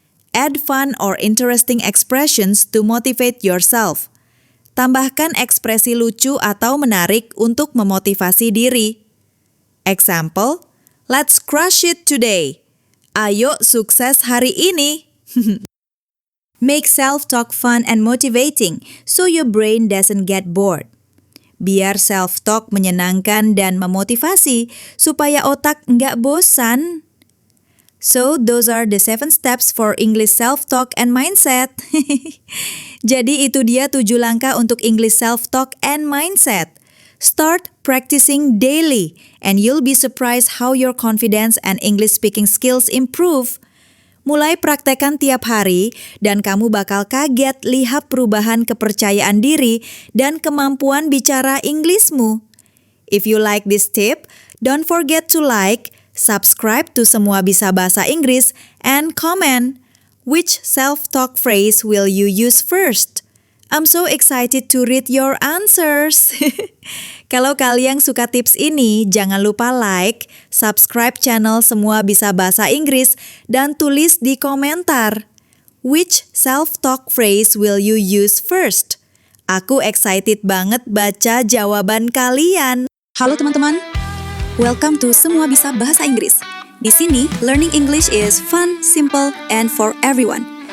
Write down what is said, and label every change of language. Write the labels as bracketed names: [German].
[English] Add fun or interesting expressions to motivate yourself. [Indonesian] Tambahkan ekspresi lucu atau menarik untuk memotivasi diri. [English] Example, let's crush it today. [Indonesian] Ayo sukses hari ini. [English] Make self-talk fun and motivating so your brain doesn't get bored. [Indonesian] Biar self-talk menyenangkan dan memotivasi supaya otak nggak bosan. [English] So, those are the 7 steps for English self-talk and mindset. [Indonesian] Jadi itu dia 7 langkah untuk English self-talk and mindset. [English] Start practicing daily and you'll be surprised how your confidence and English speaking skills improve. [Indonesian] Mulai praktekkan tiap hari dan kamu bakal kaget lihat perubahan kepercayaan diri dan kemampuan bicara Inggrismu. [English] If you like this tip, don't forget to like, subscribe to Semua Bisa Bahasa Inggris, and comment. Which self-talk phrase will you use first? I'm so excited to read your answers. [Indonesian] Kalau kalian suka tips ini, jangan lupa like, subscribe channel Semua Bisa Bahasa Inggris, dan tulis di komentar. [English] Which self-talk phrase will you use first? [Indonesian] Aku excited banget baca jawaban kalian. Halo teman-teman, welcome to Semua Bisa Bahasa Inggris. Di sini, [English] learning English is fun, simple, and for everyone.